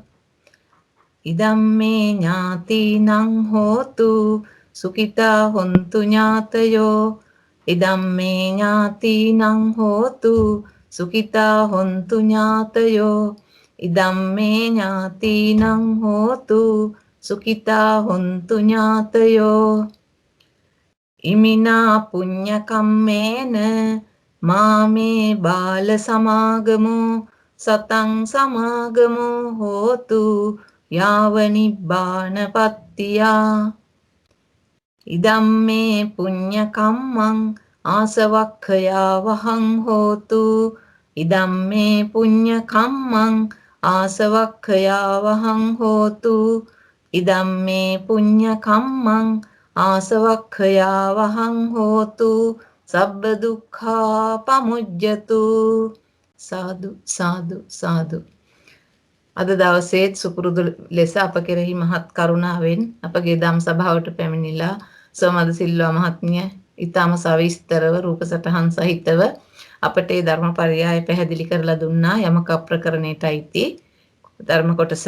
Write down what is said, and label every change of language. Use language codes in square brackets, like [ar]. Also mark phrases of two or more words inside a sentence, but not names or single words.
[pi] ඉදම්මේ ඥාතිනං හෝතු සුඛිතා හොන්තු ඥාතයෝ. ඉදම්මේ ඥාතිනං හෝතු සුඛිතා හොන්තු ඥාතයෝ. ඉදම්මේ ඥාතිනං හෝතු සුඛිතා හොන්තු ඥාතයෝ. ඉමිනා පුඤ්ඤ කම්මේන මාමේ බාල සමාගමෝ සතං සමාගමෝ හෝතු යාව නිබ්බානපත්තියා. ඉදම්මේ පුඤ්ඤ කම්මං ආසවක්ඛයා වහං හෝතු. ඉදම්මේ පුඤ්ඤ කම්මං ආසවක්ඛයා වහං හෝතු. ඉදම්මේ පුඤ්ඤ කම්මං ආසවක්ඛයා වහං හෝතු. සබ්බ දුක්ඛා පමුජ්ජතු. සාදු සාදු සාදු. [si] අද දවසේ සුපුරුදු ලෙස අප කෙරෙහි මහත් කරුණාවෙන් අපගේ ධම් සභාවට පැමිණිලා සෝමද සිල්වා මහත්මිය ඊටම සවිස්තරව රූප සටහන් සහිතව අපට ඒ ධර්ම පරියාය පැහැදිලි කරලා දුන්නා. යමක ප්‍රකරණයටයි ධර්ම කොටස.